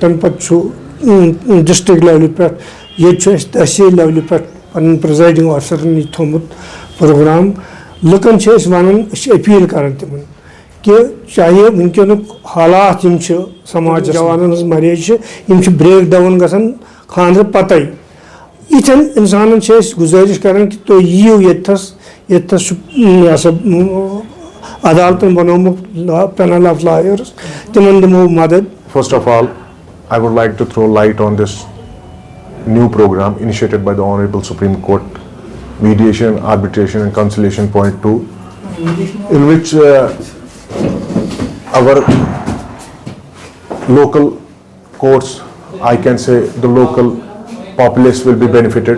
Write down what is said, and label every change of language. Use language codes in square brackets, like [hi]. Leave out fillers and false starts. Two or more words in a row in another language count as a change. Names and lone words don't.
[ks] تَمہِ پتہٕ چھُ [en] district level [ks] پٮ۪ٹھ ییٚتہِ چھُ اَسہِ تحصیل لیولہِ پٮ۪ٹھ پنٕنۍ [en] presiding officers [ks] یہِ تھوٚمُت پروگرام لُکن چھِ أسۍ ونان أسۍ چھِ أپیٖل کران تِمن کہِ چاہے وٕنکیٚنُک حالات یِم چھِ سماجس جوانن ہٕنٛز میریج چھِ یِم چھِ [en] break down [ks] گژھان خانٛدرٕ پتے یِتھٮ۪ن انسانن چھِ أسۍ گُزٲرِش کران کہِ تُہۍ یِیِو ییٚتھس چھُ یہِ ہسا عدالتن بنومُت [en] panel of lawyers [ks] تِمن دِمو مدد. [en] First of all, I would like to throw light on this new program initiated by the Honorable Supreme Court, Mediation, Arbitration and Conciliation Point 2, in which our local courts, I can say the local populace will be benefited.